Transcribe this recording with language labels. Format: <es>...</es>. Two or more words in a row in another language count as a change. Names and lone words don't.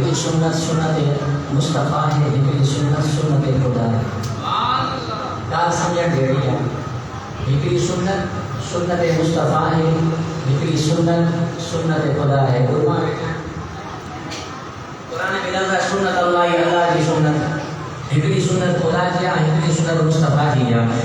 <sd>سنت سنت مصطفیٰ ہے، ہکڑی سنت سنت خدا ہے. ॻाल्हि सम्झण जहिड़ी आहे. हिकिड़ी सुन्नत सुन्नत मुस्तफ़ा है, हिकिड़ी सुन्नत सुन्नत खुदा है. क़ुरान में लफ़्ज़ आहे सुन्नत अल्लाह, अल्लाह जी सुन्नत. हिकिड़ी सुन्नत खुदा जी आहे, हिकिड़ी सुन्नत मुस्तफ़ा जी आहे.</sd>